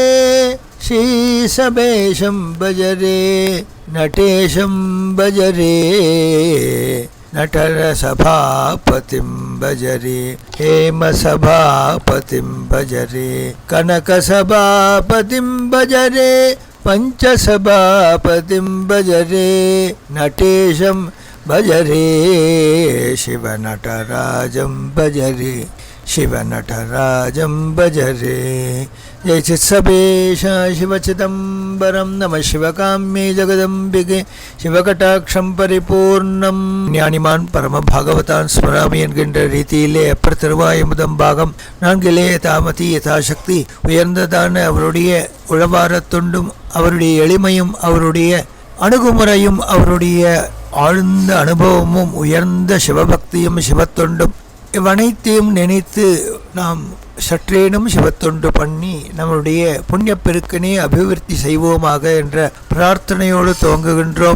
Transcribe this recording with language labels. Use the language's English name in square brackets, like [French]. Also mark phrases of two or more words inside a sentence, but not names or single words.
[Sanskrit] श्रीसमेशं भजरे नटेशं भजरे नटरसभापतिं भजरे हेमसभापतिं भजरे कनकसभापतिं भजरे पंचसभापतिं भजरे नटेशं भजरे शिवनटराजं भजरे शिवनटराजं भजरे जय चित्सभेश शिवचिदम्बरं नमः शिवकाम्ये जगदम्बिके शिवकटाक्षं परिपूर्णं ज्ञानिमान् परम भागवतान् स्मरामि [Tamil] என்கின்ற ரீதியிலே அப்பர் திருவாய முதம் பாகம் 4 தாமதி யதாசக்தி உயர்ந்ததான அவருடைய உழவாரத் தொண்டும் அவருடைய எளிமையும் அவருடைய அணுகுமுறையும் அவருடைய ஆழ்ந்த அனுபவமும் உயர்ந்த சிவபக்தியும் சிவத்தொண்டும் இவ்வனைத்தையும் நினைத்து நாம் சற்றேனும் சிவத்தொண்டு பண்ணி நம்முடைய புண்ணிய பெருக்கினை அபிவிருத்தி செய்வோமாக என்ற பிரார்த்தனையோடு துவங்குகின்றோம்.